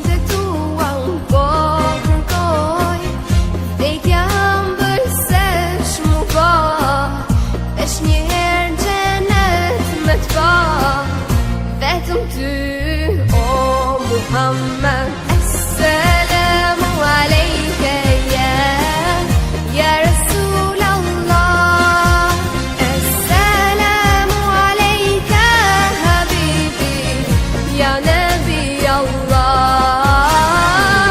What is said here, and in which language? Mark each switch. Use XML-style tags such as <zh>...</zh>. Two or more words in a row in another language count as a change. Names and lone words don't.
<sq>të tua unë po kërkoj, vdekja ëmbël se shmu po, veç njëherë gjenet me t'pa, vetëm ty o Muhammed.</sq> <ar>السلام عليك يا رسول الله. السلام عليك حبيبي يا نبي الله.</ar>